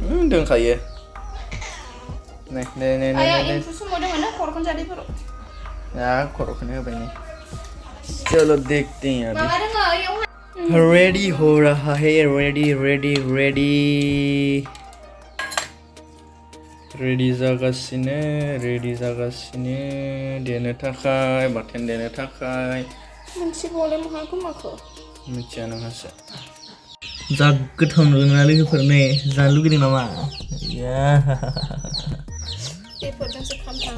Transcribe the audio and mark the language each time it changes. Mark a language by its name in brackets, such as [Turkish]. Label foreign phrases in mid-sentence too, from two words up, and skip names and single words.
[Bodo] दोंखायो नै नै नै नै आया नै इनफु समाव दङ ना खरखन जादैफोराव खर'खौनो होबाय नै [Hindi] चलो देखते हैं अभी [Bodo] माबा दङ इयाव [Hindi] रेडी हो रहा है [Bodo] रेडी रेडी रेडी रेडी जागासिनो देनो थाखाय बाथोन देनो थाखाय मोनसे बले मा गोमाखो मिथिया नोंहासो जा गोथाव नुदोंना लोगोफोर नै जानो लुगैदों नामा बेफोरजोंसो खामथाङो